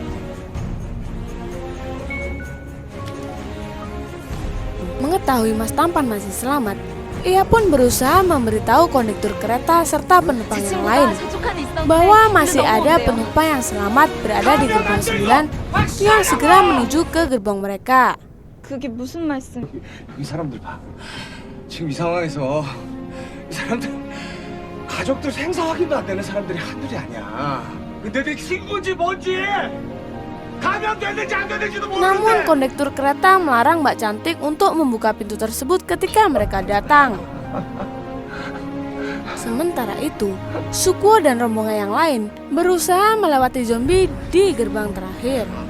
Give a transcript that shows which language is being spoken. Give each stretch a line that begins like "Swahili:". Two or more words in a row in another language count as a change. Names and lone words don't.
Indonesian: Mengetahui Mas Tampan masih selamat, ia pun berusaha memberitahu kondektur kereta serta penumpang yang lain bahwa masih ada penumpang yang selamat berada di gerbong 9 yang segera menuju ke gerbong mereka.
Korean: 그게 무슨 말씀? 이 사람들 봐. 지금 이 상황에서 이 사람들 가족들 생사 확인도 안 되는 사람들이 한둘이 아니야. 근데 내 친구인지 뭔지 감염됐는지 안 됐는지도
Indonesian: Namun
Korean: 모르는데.
Indonesian: kondektur kereta melarang Mbak Cantik untuk membuka pintu tersebut ketika mereka datang. Sementara itu, Suko dan rombongan yang lain berusaha melewati zombie di gerbang terakhir.